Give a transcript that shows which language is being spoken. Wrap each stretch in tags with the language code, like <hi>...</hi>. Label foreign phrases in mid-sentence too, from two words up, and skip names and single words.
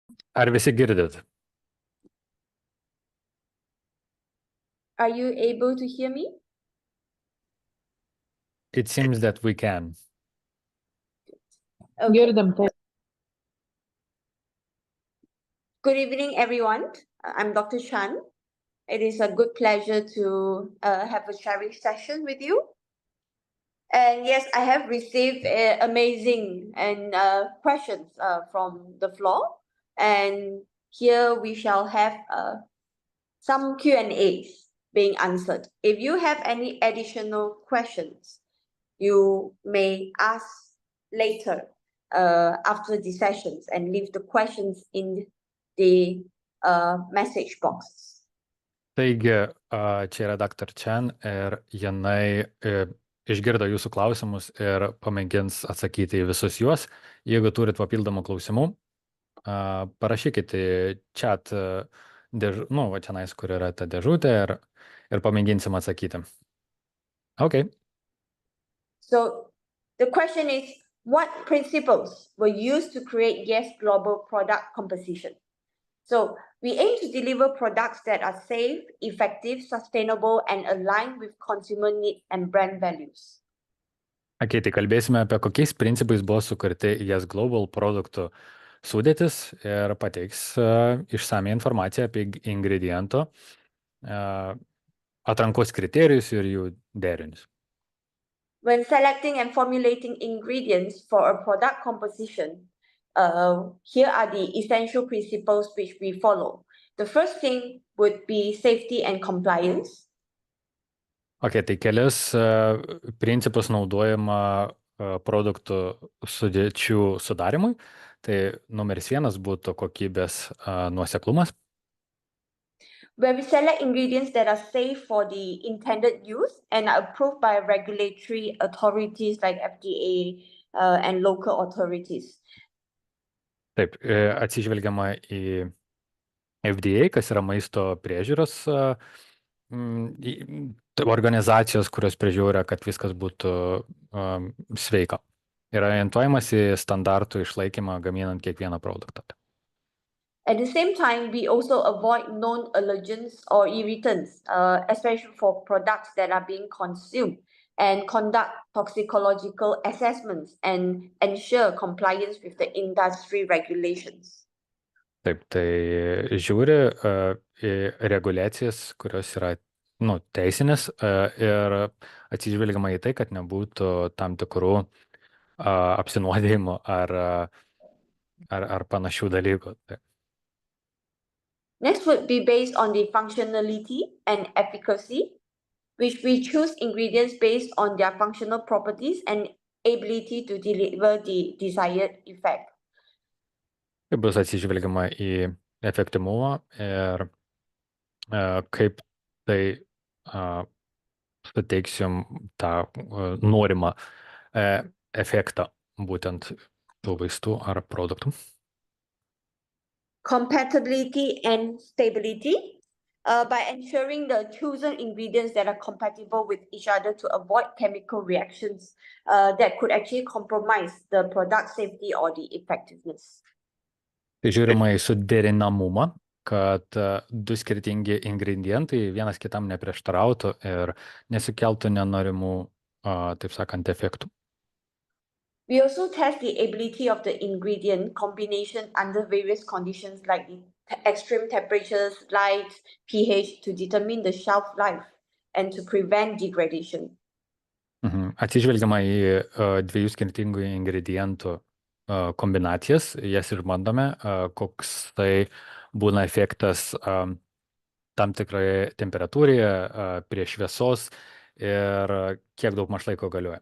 <lt>Ar visi girdit?</lt> <en>Are you able to hear me? It seems that we can. Okay.</en> <lt>Girdim, taip.</lt> <en>Good evening, everyone. I'm Dr. Chan. It is a good pleasure to have a sharing session with you. And yes, I have received amazing and questions from the floor. And here we shall have some Q&As being answered. If you have any additional questions, you may ask later after the sessions and leave the questions in the message box.</en> <lt>Taigi, čia yra Daktares Chan ir jinai išgirdo jūsų klausimus ir pamėgins atsakyti į visus juos. Jeigu turit papildomų klausimų, parašykite į chat, va čia, kur yra ta dėžutė ir pamėginsim atsakyti.</lt> <en>Okay. So the question is, what principles were used to create Yes Global product composition? So we aim to deliver products that are safe, effective, sustainable, and aligned with consumer needs and brand values.</en> <lt>Okay, tai kalbėsime apie kokiais principais buvo sukurti Yes Global produktų sudėtis ir pateiks išsamią informaciją apie ingredientų atrankos kriterijus ir jų derinius.</lt> <en>When selecting and formulating ingredients for a product composition, here are the essential principles which we follow. The first thing would be safety and compliance.</en> <lt>Okay, tai kelias principus naudojama produktų sudėčių sudarimui. Tai numeris 1 būtų kokybės nuoseklumas.</lt> <en>Where we select ingredients that are safe for the intended use and are approved by regulatory authorities like FDA and local authorities.</en> <lt>Taip, atsižvelgiama į FDA, kas yra maisto priežiūros organizacijos, kurios priežiūria, kad viskas būtų sveika. Ir orientuojamas į standartų išlaikymą gaminant kiekvieną produktą.</lt> <en>At the same time, we also avoid known allergens or irritants, especially for products that are being consumed, and conduct toxicological assessments and ensure compliance with the industry regulations.</en> <lt>Taip, tai žiūri į reguliacijas, kurios yra teisinės ir atsižvelgiama į tai, kad nebūtų tam tikrų apsinuodėjimų ar panašių dalykų. Taip.</lt> <en>Next would be based on the functionality and efficacy, which we choose ingredients based on their functional properties and ability to deliver the desired effect.</en> <lt>Tai bus atsižvelgiama į efektyvumą ir kaip tai suteiksim tą norimą efektą būtent tų vaistų ar produktų.</lt> <en>Compatibility and stability, by ensuring the chosen ingredients that are compatible with each other to avoid chemical reactions that could actually compromise the product safety or the effectiveness.</en> <lt>Tai žiūrima į suderinamumą, kad du skirtingi ingredientai vienas kitam neprieštarautų ir nesukeltų nenorimų, taip sakant, efektų.</lt> <en>We also test the ability of the ingredient combination under various conditions like extreme temperatures, light, pH to determine the shelf life and to prevent degradation.</en> <lt>Atsižvelgiama į dviejų skirtingų ingredientų kombinacijas, jas išbandome, koks tai būna efektas tam tikroje temperatūroje, prie šviesos ir kiek daug laiko galioja.</lt>